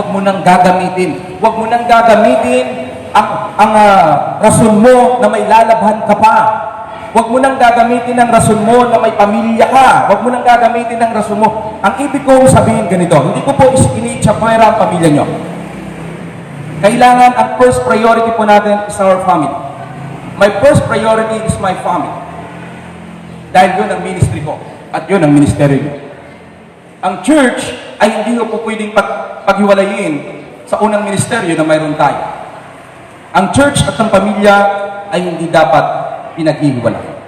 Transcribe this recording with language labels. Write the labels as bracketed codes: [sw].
[tl] Huwag mo nang gagamitin. Huwag mo nang gagamitin ang rason mo na may lalabhan ka pa. Huwag mo nang gagamitin ang rason mo na may pamilya ka. Huwag mo nang gagamitin ang rason mo. Ang ibig kong sabihin ganito, hindi ko po ini-chapwera ang pamilya nyo. Kailangan ang [en] first priority [tl] po natin [en] is our family. My first priority is my family. [tl] Dahil yun ang ministry ko at yun ang ministeryo nyo. Ang church ay hindi ko po pwedeng paghiwalayin sa unang ministeryo na mayroon tayo. Ang church at ang pamilya ay hindi dapat pinaghihiwalay.